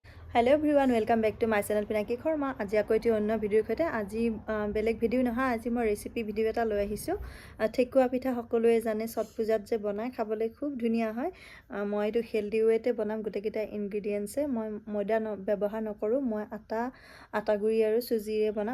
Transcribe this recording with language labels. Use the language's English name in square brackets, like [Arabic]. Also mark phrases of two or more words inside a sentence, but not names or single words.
[English] hello everyone welcome back to my channel Pinaki Sharma. [Assamese] आज আকৌ এটি অন্য ভিডিঅ'ৰ সৈতে আজি বেলেগ ভিডিঅ' নহয়, আজি মই [English] recipe video' [Assamese] এটা লৈ আহিছোঁ। ঠেকুৱা পিঠা সকলোৱে জানে ছট পূজাত যে বনাই খাবলৈ খুব ধুনীয়া হয়। মই এইটো [English] healthy way [Assamese] বনাম। গোটেইকেইটা ইনগ্ৰেডিয়েণ্টছে মই ময়দা ব্যৱহাৰ নকৰোঁ। মই আটা গুড়ি আৰু চুজিৰে বনাম।